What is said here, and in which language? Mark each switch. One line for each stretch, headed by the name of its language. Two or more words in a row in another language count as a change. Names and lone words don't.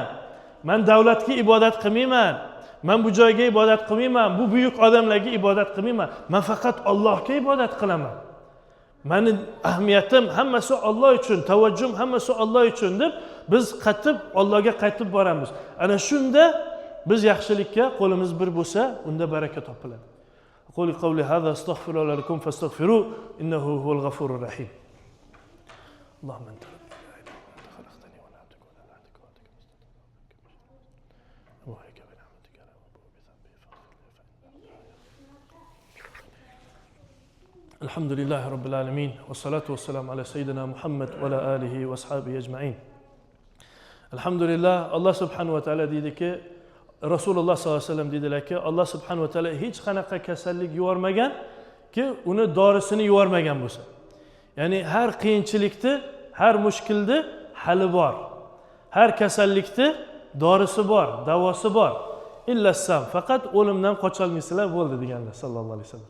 Uzbek: Men davlatga ibodat qilmayman. Men bu joyga ibodat qilmayman, bu buyuk odamlarga ibodat qilmayman. Men faqat Allohga ibodat qilaman. Meni ahamiyatim hammasi Alloh uchun, tavajjuhim hammasi Alloh uchun deb biz Allohga qaytib boramiz. Ana shunda biz yaxshilikka qo'limiz bir bo'lsa, unda baraka topiladi.
Arabic: أقول قولي هذا أستغفر لكم فاستغفروه إنه هو الغفور الرحيم. اللهم أنت الحمد لله رب العالمين والصلاة والسلام على سيدنا محمد وعلى آله وأصحابه أجمعين. الحمد لله. الله سبحانه وتعالى
Uzbek: dediki, Rasululloh
Arabic: صلى الله عليه وسلم
Uzbek: dedilarki,
Arabic: الله سبحانه وتعالى
Uzbek: hech qanaqa kasallik yubormagan ki uni dorisini yubormagan bo'lsa. Ya'ni har qiyinchilikni, har mushkulni hali bor. Har kasallikni dorisi bor, davosi bor.
Arabic: إلا السام,
Uzbek: faqat o'limdan qocholmaysizlar bo'ldi deganlar
Arabic: صلى الله عليه وسلم.